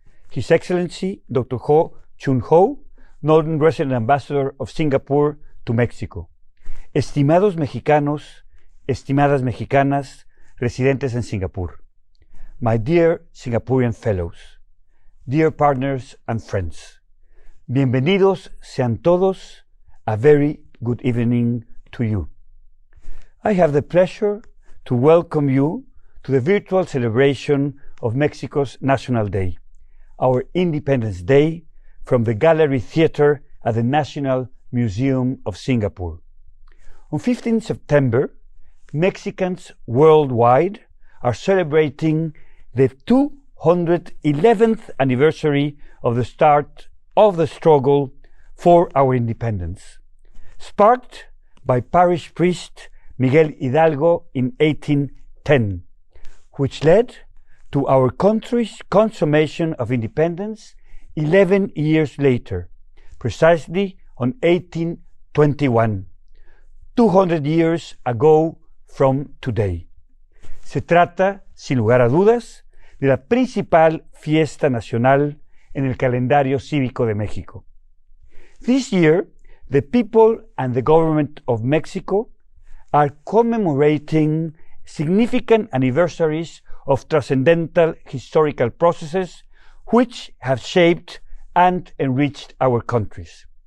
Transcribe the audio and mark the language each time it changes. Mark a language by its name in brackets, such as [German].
[English] His Excellency Dr. Choon, Northern Resident Ambassador of Singapore to Mexico. [Spanish] Estimados mexicanos, estimadas mexicanas, residentes en Singapur. [English] My dear Singaporean fellows, dear partners and friends. [Spanish] Bienvenidos sean todos. [English] A very good evening to you. I have the pleasure to welcome you to the virtual celebration of Mexico's National Day, our Independence Day, from the Gallery Theatre at the National Museum of Singapore. On 15 September, Mexicans worldwide are celebrating the 211th anniversary of the start of the struggle for our independence, sparked by parish priest Miguel Hidalgo in 1810, which led to our country's consummation of independence 11 years later, precisely on 1821, 200 years ago from today. [Spanish] Se trata, sin lugar a dudas, de la principal fiesta nacional en el calendario cívico de México. [English] This year, the people and the government of Mexico are commemorating significant anniversaries of transcendental historical processes which have shaped and enriched our countries.